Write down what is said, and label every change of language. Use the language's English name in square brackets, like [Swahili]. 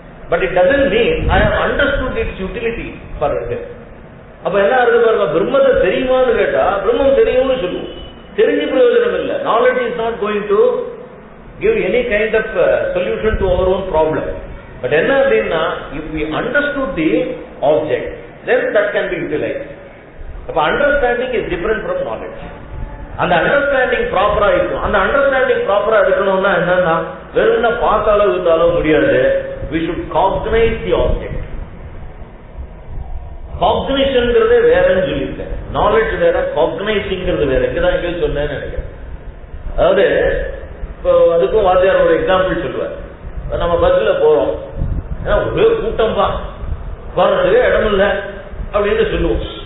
[English] but it doesn't mean I have understood its utility for it. [Tamil] அப்ப என்ன ஆகுது பாருங்க, பிரம்மத்தை தெரியுமான்னு கேட்டா பிரம்மம் தெரியும்னு சொல்லுவோம், தெரிஞ்சு பிரயோஜனம் இல்லை. [English] knowledge is not going to give any kind of solution to our own problem. But [Tamil] என்ன அப்படின்னா, [English] if we understood the object, then that can be utilized. அப்ப understanding is different from knowledge. [Tamil] அந்த அண்டர்ஸ்டாண்டிங் ப்ராப்பரா இருக்கும். அந்த understanding ப்ராப்பரா இருக்கணும்னா என்னன்னா, வெறும்னா பார்த்தாலும் இருந்தாலும் முடியாது. [English] we should cognize the object. [Tamil] காக்னிஷன்ங்கிறதே வேறன்னு சொல்லியிருக்கேன். நாலேஜ் வேற, காக்னைசிங்கிறது வேற. இங்கதான் எங்க சொன்னேன்னு நினைக்கிறேன். அதாவது இப்போ அதுக்கும் வாத்தியார் ஒரு எக்ஸாம்பிள் சொல்லுவார். நம்ம பஸ்ல போறோம், ஏன்னா ஒரே கூட்டம் தான், போறதுக்கே இடம் இல்லை அப்படின்னு சொல்லுவோம்.